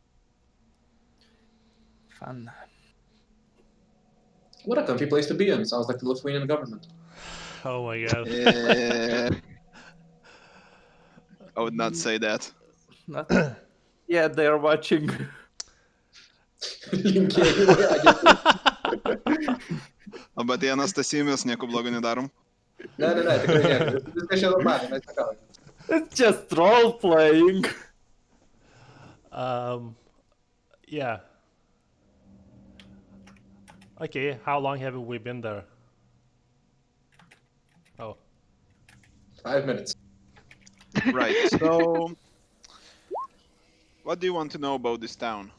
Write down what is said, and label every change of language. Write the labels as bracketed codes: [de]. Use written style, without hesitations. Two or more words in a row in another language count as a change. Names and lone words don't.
[en] Fun. What a comfy place to be in. Sounds like the Lithuanian government. Oh my god. I would not say that. Not... Yeah, they're watching. [lt] Linkėjimai, Agentai. O bet į Anastasiją mes nieko blogo nedarom. Ne, tikrai nieko. Viskas čia normaliai, mes nekaujam. [en] It's just role playing. Yeah. Okay, how long have we been there? Oh. 5 minutes. Right, so what do you want to know about this town?